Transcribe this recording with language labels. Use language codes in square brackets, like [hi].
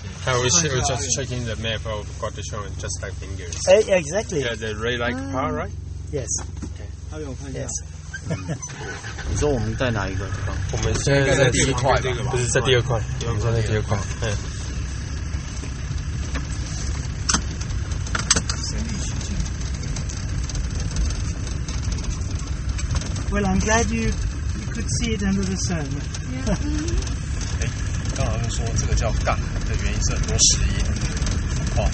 [en] I was just checking the map of Gottesholm, just like fingers. Exactly. Yeah, the red like part, right? Yes. Yes. [zh] 你说我们在哪一个地方？我们现在在第一块，不是在第二块，我们在第二块。嗯。 [en] Well, I'm glad you could see it under the sun. [zh] 刚好是说这个叫杠的原因是很多石英。